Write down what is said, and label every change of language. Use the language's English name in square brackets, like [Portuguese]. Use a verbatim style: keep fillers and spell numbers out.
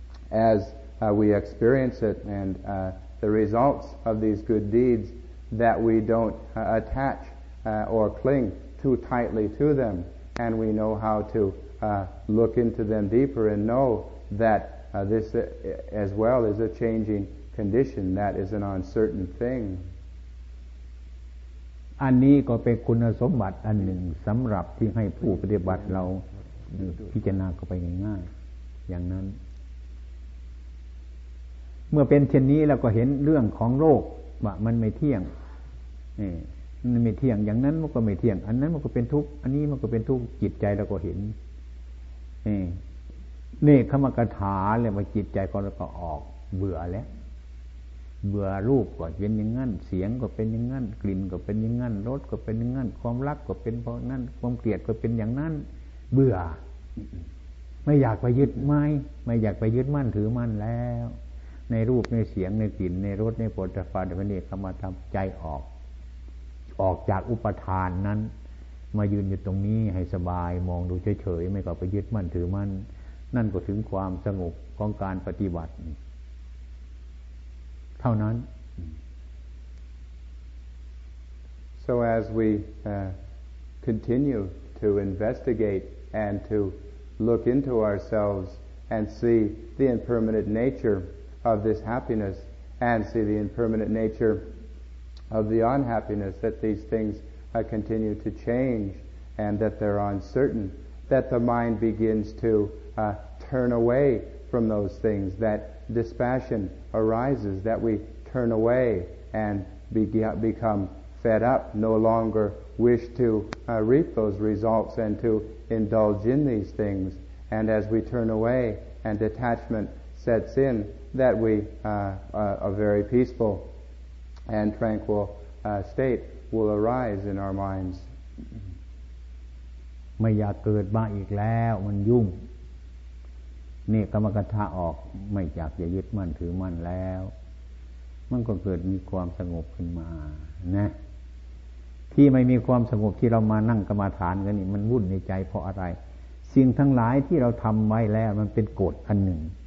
[English] as uh, we experience it and uh, the results of these good deeds, that we don't uh, attach uh, or cling too tightly to them, and we know how to Uh, look into them deeper and know that uh, this uh, as well is a changing condition, that is an uncertain thing. [Thai] อันนี้ก็เป็นคุณสมบัติอันหนึ่งสำหรับที่ให้ผู้ปฏิบัติเราพิจารณาเข้าไปง่ายๆอย่างนั้นเมื่อเป็นเช่นนี้เราก็เห็นเรื่องของโลกว่ามันไม่เที่ยงนี่มันไม่เที่ยงอย่างนั้นมันก็ไม่เที่ยงอันนั้นมันก็เป็นทุกข์อันนี้มันก็เป็นทุกข์จิตใจเราก็เห็น นี่นี่คำกถาเลยว่าจิตใจของเราก็ออกเบื่อแล้วเบื่อรูปก็เป็นอย่างนั้นเสียงก็เป็นอย่างนั้นกลิ่นก็เป็นอย่างนั้นรสก็เป็นอย่างนั้นความรักก็เป็นเพราะนั้นความเกลียดก็เป็นอย่างนั้นเบื่อ ไม่อยากไปยึดไม่ไม่อยากไปยึดมั่นถือมั่นแล้วในรูปในเสียงในกลิ่นในรสในโผฏฐัพพะในนี้เข้ามาทำใจออกออกจากอุปทานนั้นมายืนอยู่ตรงนี้ให้สบายมองดูเฉยๆไม่ก็ไปยึดมั่นถือมั่นนั่นก็ถึงความสงบของการปฏิบัติเท่านั้น [English] So as we uh, continue to investigate and to look into ourselves and see the impermanent nature of this happiness and see the impermanent nature of the unhappiness, that these things uh, continue to change and that they're uncertain, that the mind begins to uh, turn away from those things, that dispassion arises, that we turn away and be- become fed up, no longer wish to uh, reap those results and to indulge in these things. And as we turn away and detachment sets in, that we, uh, a, a very peaceful and tranquil uh, state will arise in our minds. [Thai] ไม่อยากเกิดมาอีกแล้วมันยุ่งนี่กรรมกถาออกไม่อยากจะยึดมั่นถือมั่นแล้วมันก็เกิดมีความสงบขึ้นมานะที่ไม่มีความสงบที่เรามานั่งกรรมฐานกันนี่มันวุ่นในใจเพราะอะไรสิ่งทั้งหลายที่เราทำไว้แล้วมันเป็นกฎอันหนึ่ง